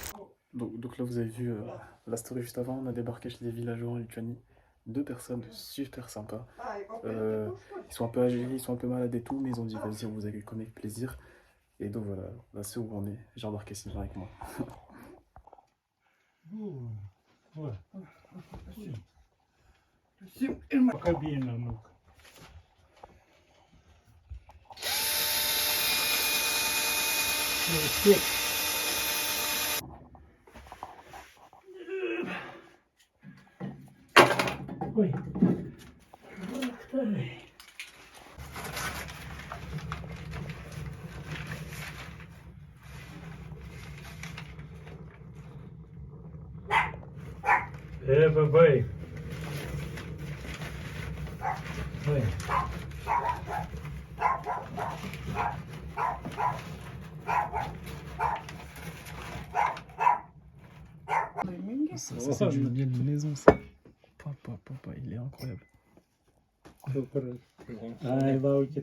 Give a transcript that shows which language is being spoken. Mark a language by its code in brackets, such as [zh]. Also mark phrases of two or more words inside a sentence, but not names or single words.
[fr] Donc là vous avez vu la story juste avant, on a débarqué chez des villageois en Lituanie. 2 personnes super sympas. Ils sont un peu âgés, ils sont un peu malades et tout, mais ils ont dit vas-y on vous accueille comme avec plaisir. Et donc voilà, là c'est où on est. J'ai embarqué Sylvain avec moi. Ouais. [ru] Пока бедно, ну. Ой. Бабай. Ой. [fr] Ça c'est du miel de maison ça. Papa, il est incroyable. Il